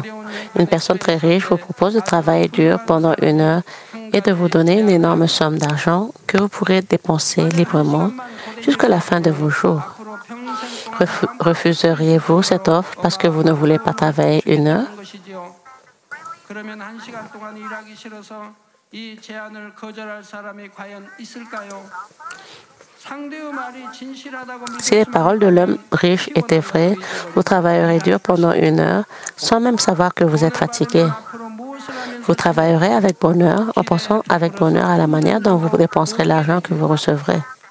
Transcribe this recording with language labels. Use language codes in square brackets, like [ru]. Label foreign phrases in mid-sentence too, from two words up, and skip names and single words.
[fr] Une personne très riche vous propose de travailler dur pendant 1 heure et de vous donner une énorme somme d'argent que vous pourrez dépenser librement jusqu'à la fin de vos jours. Refuseriez-vous cette offre parce que vous ne voulez pas travailler 1 heure? [ko] 그러면 1시간 동안 일하기 싫어서 이 제안을 거절할 사람이 과연 있을까요? [fr] Si les paroles de l'homme riche étaient vraies, vous travaillerez dur pendant 1 heure sans même savoir que vous êtes fatigué. Vous travaillerez avec bonheur en pensant avec bonheur à la manière dont vous dépenserez l'argent que vous recevrez.